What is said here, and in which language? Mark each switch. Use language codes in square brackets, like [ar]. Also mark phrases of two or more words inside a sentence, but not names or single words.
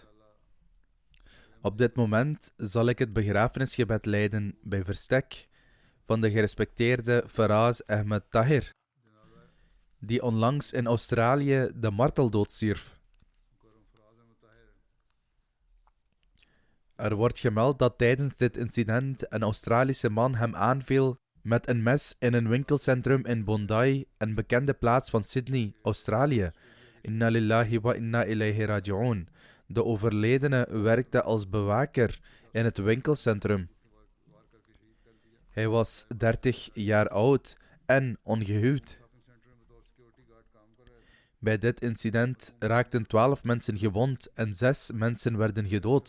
[nl] Op dit moment zal ik het begrafenisgebed leiden bij verstek van de gerespecteerde Faraz Ahmed Tahir, die onlangs in Australië de marteldood stierf. Er wordt gemeld dat tijdens dit incident een Australische man hem aanviel met een mes in een winkelcentrum in Bondi, een bekende plaats van Sydney, Australië. [ar] إنا لله وإنا إليه راجعون. [nl] De overledene werkte als bewaker in het winkelcentrum. Hij was 30 jaar oud en ongehuwd. Bij dit incident raakten 12 mensen gewond en 6 mensen werden gedood.